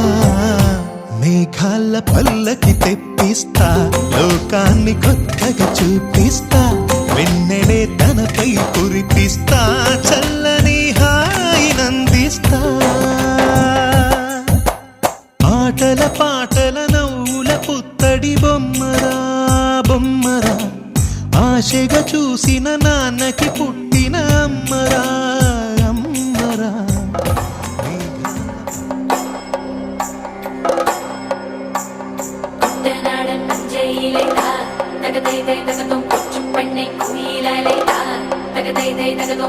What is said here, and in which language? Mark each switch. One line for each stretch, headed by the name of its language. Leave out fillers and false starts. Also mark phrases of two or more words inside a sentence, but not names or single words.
Telugu: మేఘాల పల్లకి తెప్పిస్తా, లోకాన్ని కొత్తగా చూపిస్తా, వెన్నెలే తనపై కురిపిస్తా, చల్లని హాయి నందిస్తా. ఆటల పాటల ఆశగా చూసిన నాన్నకి పుట్టిన అమ్మరా అమ్మరా
Malayalam: കുട്ടനാടൻ പഞ്ചയിലേതാ തകതൈ തൈ തകതും കൊച്ചു പെണ്ണെ കുയിലേതാ തകതൈ തൈ തകതും